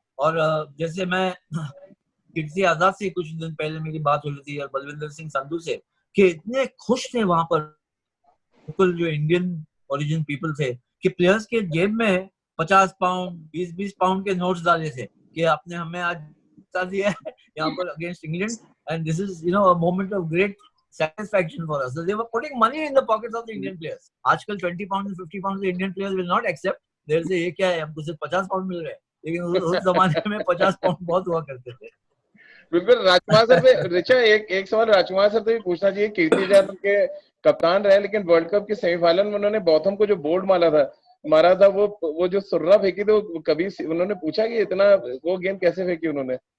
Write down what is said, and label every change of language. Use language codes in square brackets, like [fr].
[hi] और जैसे मैं कीर्ति आजाद से कुछ दिन पहले मेरी बात हो रही थी, और बलविंदर सिंह संधू से, कि इतने खुश थे वहां पर लोकल जो इंडियन ओरिजिन पीपल थे कि प्लेयर्स के जेब में 50 पाउंड 20-20 पाउंड के नोट्स डाले थे कि आपने हमें आज जिता दिया है यहाँ पर against England, [en] And this is you know a moment of great satisfaction for us. So they were putting money in the pockets of the Indian players. आजकल 20 pounds and 50 pounds the Indian players will not accept. They'll say [hi] ये क्या है, हमको सिर्फ 50 pound मिल रहे हैं, लेकिन उस जमाने में 50 पाउंड बहुत हुआ करते थे। बिल्कुल। राजकुमार सर पे रिचा एक सवाल राजकुमार सर से भी पूछना चाहिए। कीर्ति आजाद के कप्तान रहे, लेकिन वर्ल्ड कप के सेमीफाइनल में उन्होंने बॉथम को जो बोल्ड मारा था वो जो सुर्रा फेंकी थी, वो कभी उन्होंने पूछा कि इतना वो गेंद कैसे फेंकी उन्होंने?